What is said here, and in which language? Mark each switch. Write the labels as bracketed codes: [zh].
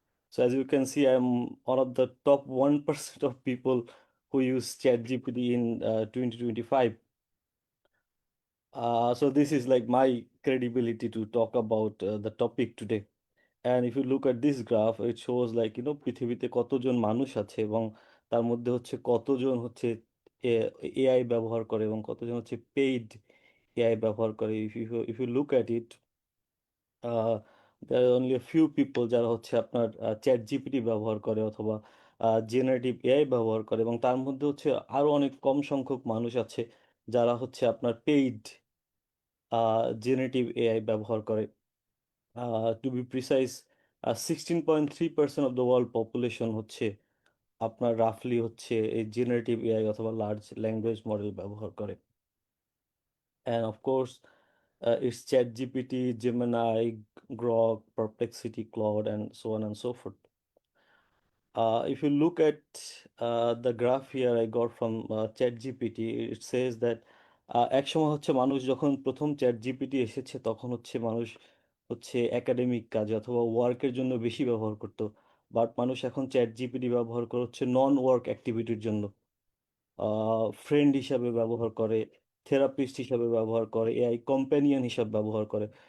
[en] So as you can see, I'm one of the top 1% of people who use ChatGPT in 2025. So this is like my credibility to talk about the topic today. And if you look at this graph, it shows like, [bn] পৃথিবীতে কতজন মানুষ আছে এবং তার মধ্যে হচ্ছে কতজন হচ্ছে এআই ব্যবহার করে এবং কতজন হচ্ছে পেইড এআই ব্যবহার করে. [en] If you look at it, there are only a few people [bn] যারা হচ্ছে আপনার চ্যাট জিপিটি ব্যবহার করে অথবা জেনারেটিভ এআই ব্যবহার করে, এবং তার মধ্যে হচ্ছে আরো অনেক কম সংখ্যক মানুষ আছে যারা হচ্ছে আপনার পেইড জেনারেটিভ এআই ব্যবহার করে. [en] To be precise, 16.3% of the world population হচ্ছে [bn] আপনার রাফলি হচ্ছে এই জেনারেটিভ এআই অথবা লার্জ ল্যাঙ্গুয়েজ মডেল ব্যবহার করে। [en] And of course, it's ChatGPT, Gemini, Grok, Perplexity, Claude, and so on and so forth. If you look at the graph here I got from ChatGPT, it says that [bn] একসময় হচ্ছে মানুষ যখন প্রথম ChatGPT এসেছে তখন হচ্ছে মানুষ হচ্ছে একাডেমিক কাজে অথবা ওয়ার্কের জন্য বেশি ব্যবহার করতো, বাট মানুষ এখন ChatGPT ব্যবহার করে হচ্ছে নন ওয়ার্ক অ্যাক্টিভিটির জন্য, ফ্রেন্ড হিসাবে ব্যবহার করে, থেরাপিস্ট হিসাবে ব্যবহার করে, এআই কম্প্যানিয়ন হিসাবে ব্যবহার করে।